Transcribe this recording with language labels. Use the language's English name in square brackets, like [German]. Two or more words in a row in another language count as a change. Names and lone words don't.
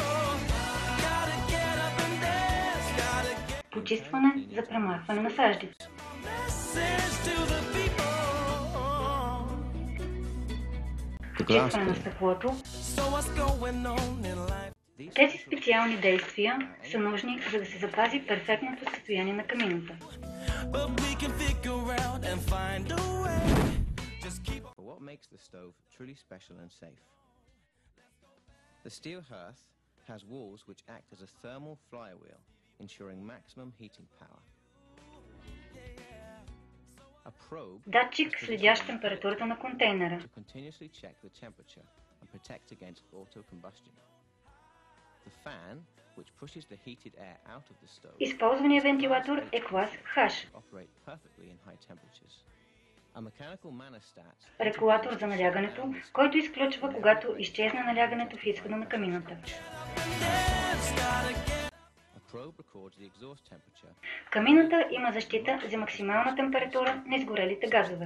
[Bulgarian] Почистване за премахване на саждите. Почистване на стъклото. Тези специални действия са нужни, за да се запази перфектното състояние на камината. [English] The steel hearth has walls which act as a thermal flywheel, ensuring maximum heating power. A probe [Bulgarian] Датчик, следящ температурата на контейнера. [English] to continuously check the temperature and protect against auto-combustion. The fan, which pushes the heated air out of the stove, [Bulgarian] Използваният вентилатор е клас H. [English] operate perfectly in high temperatures. A mechanical manostat [Bulgarian] Регулатор за налягането, който изключва, когато изчезне налягането в изхода на камината. [English] A probe records the exhaust temperature. [Bulgarian] Камината има защита за максимална температура на изгорелите газове.